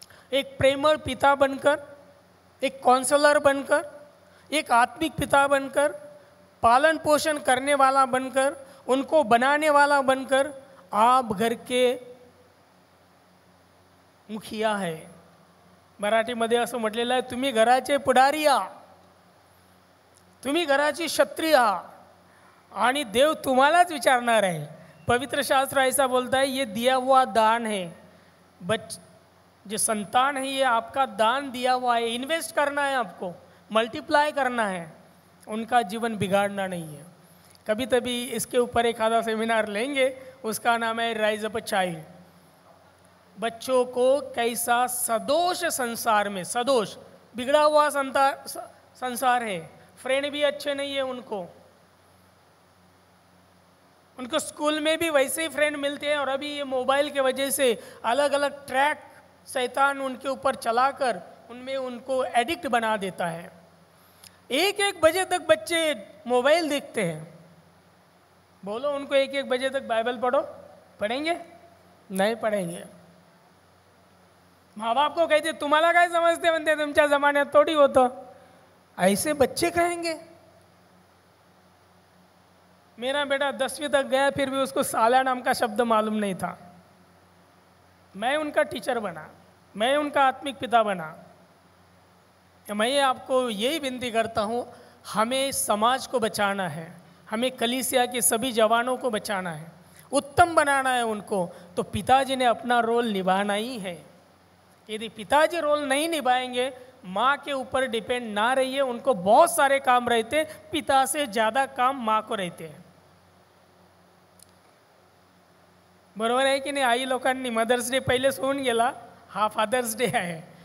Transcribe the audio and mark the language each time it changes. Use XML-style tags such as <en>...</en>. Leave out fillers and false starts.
<hi>एक प्रेमळ पिता बनकर, एक काउंसलर बनकर, एक आत्मिक पिता बनकर, पालन पोषण करने वाला बनकर, उनको बनाने वाला बनकर आप घर के मुखिया है.</hi> <mr>मराठीमध्ये असं म्हटलेलं आहे, तुम्ही घराचे पुढारी आहात, तुम्ही घराची क्षत्रिय आहात आणि देव तुम्हालाच विचारणार आहे.</mr> <hi>पवित्र शास्त्र ऐसा बोलता है, ये दिया हुआ दान है. जो संतान है ये आपका दान दिया हुआ है, इन्वेस्ट करना है, आपको मल्टीप्लाई करना है, उनका जीवन बिगाड़ना नहीं है. कभी कभी इसके ऊपर एक आधा सेमिनार लेंगे, उसका नाम है राइज अप अ चाइल्ड. बच्चों को कैसा सदोष संसार में, सदोष बिगड़ा हुआ संसार है, फ्रेंड भी अच्छे नहीं है उनको स्कूल में भी वैसे ही फ्रेंड मिलते हैं, और अभी ये मोबाइल के वजह से अलग अलग ट्रैक शैतान उनके ऊपर चलाकर उनमें उनको एडिक्ट बना देता है. 1-1 बजे तक बच्चे मोबाइल देखते हैं. बोलो उनको 1-1 बजे तक बाइबल पढ़ो, पढ़ेंगे? नहीं पढ़ेंगे. माँ बाप को कहते</hi> <mr>तुम्हाला काय समजते, म्हणते तुमच्या जमान्यात थोड़ी होतं.</mr> <hi>ऐसे बच्चे कहेंगे. मेरा बेटा 10वीं तक गया, फिर भी उसको साला नाम का शब्द मालूम नहीं था. मैं उनका टीचर बना, मैं उनका आत्मिक पिता बना. मैं आपको यही विनती करता हूँ, हमें समाज को बचाना है, हमें कलीसिया के सभी जवानों को बचाना है, उत्तम बनाना है उनको. तो पिताजी ने अपना रोल निभाना ही है. यदि पिताजी रोल नहीं निभाएंगे, माँ के ऊपर डिपेंड ना रहिए. उनको बहुत सारे काम रहते, पिता से ज़्यादा काम माँ को रहते हैं.</hi> <mr>बरोबर आहे की नाही? आई लोकांनी मदर्स डे पहिले सोडून गेला, हा फादर्स डे आहे.</mr>